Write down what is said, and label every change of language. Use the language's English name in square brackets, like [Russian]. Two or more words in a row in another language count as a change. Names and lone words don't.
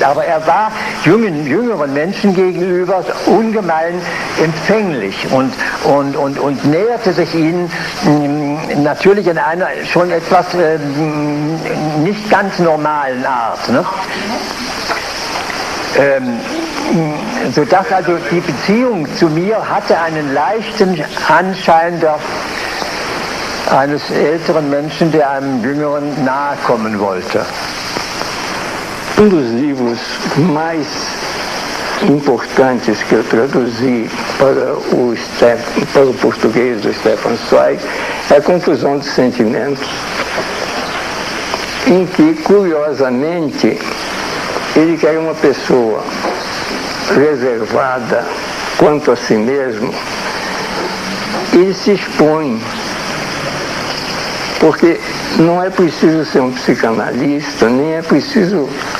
[German] Aber er war jüngeren Menschen gegenüber ungemein empfänglich und näherte sich ihnen natürlich in einer schon etwas nicht ganz normalen Art. Ne? Sodass also die Beziehung zu mir hatte einen leichten Anschein eines älteren Menschen, der einem Jüngeren nahe kommen wollte. [Portuguese] Dos livros mais importantes que eu traduzi para o português do Stefan Zweig é a Confusão de Sentimentos, em que, curiosamente, ele que era uma pessoa reservada quanto a si mesmo, ele se expõe, porque não é preciso ser um psicanalista, nem é preciso